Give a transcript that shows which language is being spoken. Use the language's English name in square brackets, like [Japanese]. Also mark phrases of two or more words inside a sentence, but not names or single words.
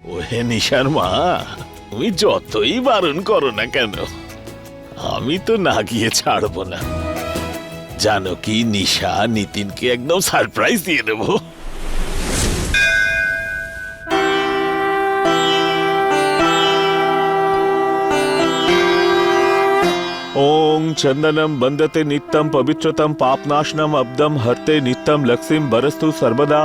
[Bangla] নিশার মা, তুমি যতই বারণ করো না কেন, আমি তো না গিয়ে ছাড়বো না। জানো কি, নিশা নিতিনকে একদম সারপ্রাইজ দিয়ে দেবো। [Sanskrit] ओम चंदनम बंदते नित्यम पवित्रतम पापनाशनम अब्दम हरते नित्यम लक्ष्मीम बरस्तु सर्वदा।